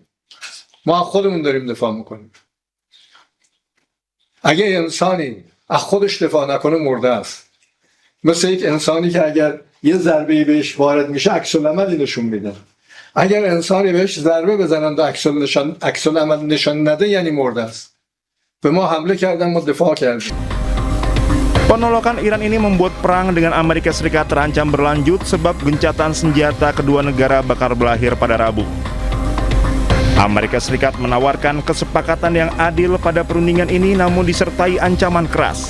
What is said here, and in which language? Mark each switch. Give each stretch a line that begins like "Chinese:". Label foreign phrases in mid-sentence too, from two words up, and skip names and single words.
Persian: ما از خودمون داریم دفاع میکنیم. اگه انسانی از خودش دفاع نکنه مرده است. مثل یک انسانی که اگر یه ضربه‌ای بهش وارد میشه عکس‌العملی نشون میده. اگر انسانی بهش ضربه بزنن و عکس‌العمل نشان نده یعنی مرده است. به ما حمله کردن، ما دفاع کردیم.
Indonesian: Penolakan Iran ini membuat perang dengan Amerika Serikat terancam berlanjut sebab gencatan senjata kedua negara bakal berakhir pada Rabu. Amerika Serikat menawarkan kesepakatan yang adil pada perundingan ini namun disertai ancaman keras.